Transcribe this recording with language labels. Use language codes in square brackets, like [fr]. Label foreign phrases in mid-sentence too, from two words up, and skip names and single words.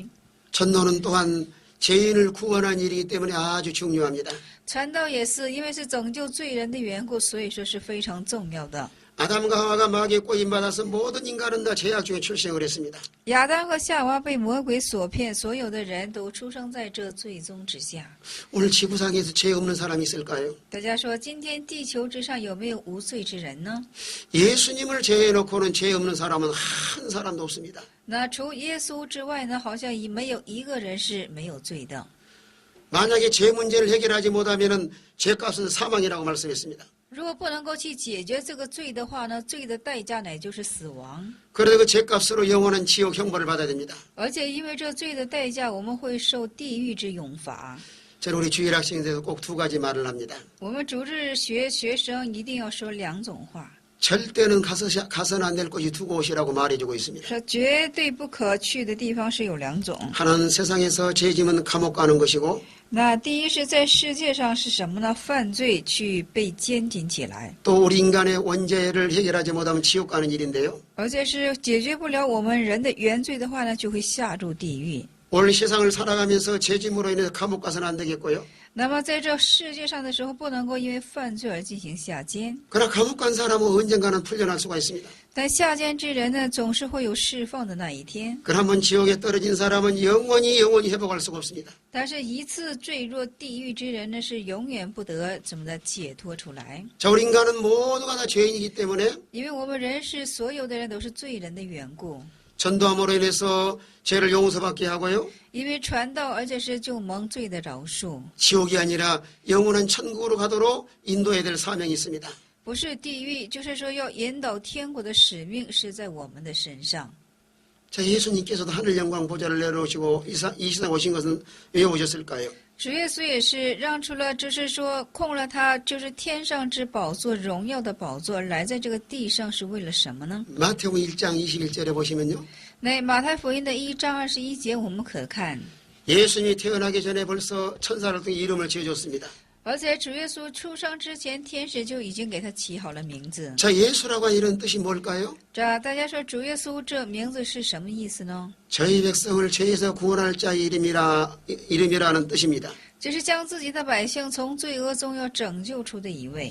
[ko] 전도는 또한 죄인을 구원하는 일이기 때문에 아주 중요합니다. [zh] 传道也是因为是拯救罪人的缘故，所以说是非常重要的。 [ko] 아담과 하와가 마귀의 꼬임받아서 모든 인간은 다 죄악 중에 출생을 했습니다. [zh] 亚当和夏娃被魔鬼所骗，所有的人都出生在这罪中之下。 [ko] 오늘 지구상에서 죄 없는 사람이 있을까요? [zh] 大家说，今天地球之上有没有无罪之人呢？ [ko] 예수님을 제외해놓고는 죄 없는 사람은 한 사람도 없습니다. [zh] 那除耶稣之外呢，好像没有一个人是没有罪的。 [ko] 만약에 죄 문제를 해결하지 못하면 죄값은 사망이라고 말씀했습니다. [zh] 如果不能够去解决这个罪的话呢，罪的代价乃就是死亡。 [ko] 그래서 그 죄값으로 영원한 지옥 형벌을 받아야 됩니다. [zh] 而且因为这罪的代价，我们会受地狱之永罚。 [ko] 저는 우리 주일 학생들에서 꼭 두 가지 말을 합니다. [zh] 我们主日学生一定要说两种话， [ko] 절대는 가서는 안 될 곳이 두고 오시라고 말해주고 있습니다. [zh] 说绝对不可去的地方是有两种。 [ko] 하나는 세상에서 죄지면 감옥 가는 것이고 [zh] 那第一是在世界上是什么呢？犯罪去被监禁起来， [ko] 또 우리 인간의 원죄를 해결하지 못하면 지옥 가는 일인데요. [zh] 而且是解决不了我们人的原罪的话呢，就会下入地狱。 [ko] 오늘 세상을 살아가면서 죄짐으로 인해서 감옥 가서는 안 되겠고요. [zh] 那么在这世界上的时候，不能够因为犯罪而进行下监。 [ko] 그러나 감옥 간 사람은 언젠가는 풀려날 수가 있습니다. [zh] 但下监之人呢，总是会有释放的那一天。 [ko] 그러나 한번 지옥에 떨어진 사람은 영원히 회복할 수가 없습니다. [zh] 但是，一次坠入地狱之人呢，是永远不得怎么的解脱出来。 [ko] 자, 우리 인간은 모두가 다 죄인이기 때문에 [zh] 因为我们人是所有的人都是罪人的缘故， [ko] 전도함으로 인해서 죄를 용서받게 하고요. [zh] 因为传道，而且是就蒙罪的饶恕， [ko] 지옥이 아니라 영원한 천국으로 가도록 인도해야 될 사명이 있습니다. [zh] 不是地狱，就是说要引导天国的使命是在我们的身上。 [ko] 자, 예수님께서도 하늘 영광 보좌를 내려오시고 이 시대 오신 것은 왜 오셨을까요? [zh] 主耶稣也是让出了，就是说空了他，就是天上之宝座、荣耀的宝座，来在这个地上是为了什么呢？ [ko] 마태복음 1장 21절에 보시면요. [zh] 那马太福音的1章21节，我们可看， [ko] 예수님이 태어나기 전에 벌써 천사를 통해 이름을 지어줬습니다. [zh] 而且主耶稣出生之前，天使就已经给他起好了名字。 [ko] 자, 예수라고 하는 이런 뜻이 뭘까요? [zh] 这大家说主耶稣这名字是什么意思呢？ [ko] 저희 백성을 죄에서 구원할 자의 이름이라는 뜻입니다. [zh] 就是将自己的百姓从罪恶中要拯救出的一位。